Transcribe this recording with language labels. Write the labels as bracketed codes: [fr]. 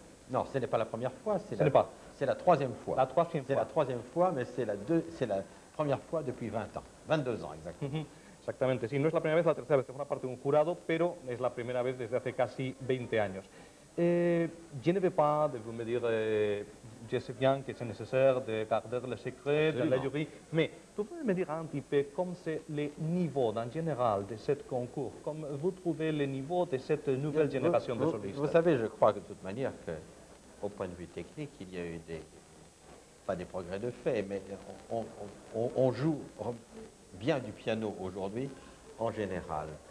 [fr] Non, ce n'est pas la première fois, c'est la troisième fois. La troisième fois. C'est la troisième fois, mais c'est la première fois depuis 20 ans, 22 ans exactement. [es] Exactamente, sí, no es la primera vez, la tercera vez que forma parte de un jurado, pero es la primera vez desde hace casi 20 años. [fr] Je ne vais pas de vous me dire, je sais bien que c'est nécessaire de garder le secret de la jury, mais pouvez-vous me dire un petit peu comme c'est le niveau en général de ce concours, comme vous trouvez le niveau de cette nouvelle génération de solistes? Vous savez, je crois que de toute manière, qu'au point de vue technique, il y a eu pas des progrès de fait, mais on joue bien du piano aujourd'hui en général.